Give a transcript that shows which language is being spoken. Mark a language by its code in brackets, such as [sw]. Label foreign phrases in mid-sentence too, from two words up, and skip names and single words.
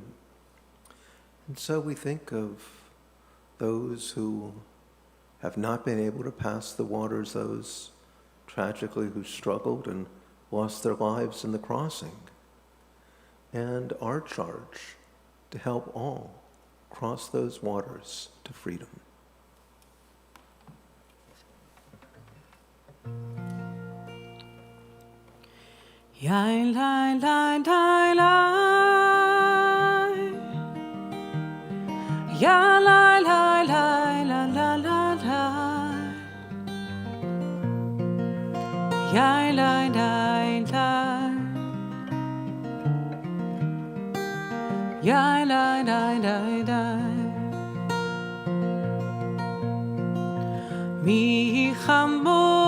[en] And so we think of those who have not been able to pass the waters, those tragically who struggled and lost their lives in the crossing, and our charge to help all cross those waters to freedom. Yai lai lai lai lai Ya lai lai lai la la la la Yai lai lai lai Yai lai lai lai lai Mi chamo